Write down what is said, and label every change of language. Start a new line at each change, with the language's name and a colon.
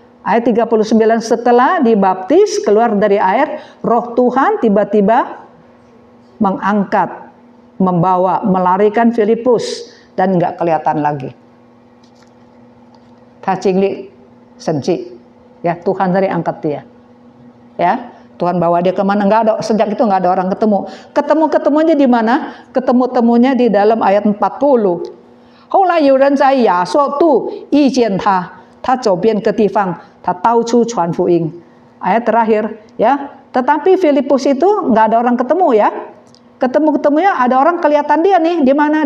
Indonesian: Ayat 39, setelah dibaptis keluar dari air, Roh Tuhan tiba-tiba mengangkat, membawa, melarikan Filipus, dan nggak kelihatan lagi. Kacingli senci, ya, Tuhan dari angkat dia, ya. Tuhan bawa dia kemana? Nggak ada, sejak itu nggak ada orang ketemu. Ketemunya di mana? Temunya di dalam ayat 40.
Chinese: 后来有人在亚述度遇见他，他走遍各地方，他到处传福音。
Indonesian: Ayat terakhir, ya. Tetapi Filipus itu nggak ada orang ketemu ya. Ketemunya ada orang kelihatan dia nih, di mana?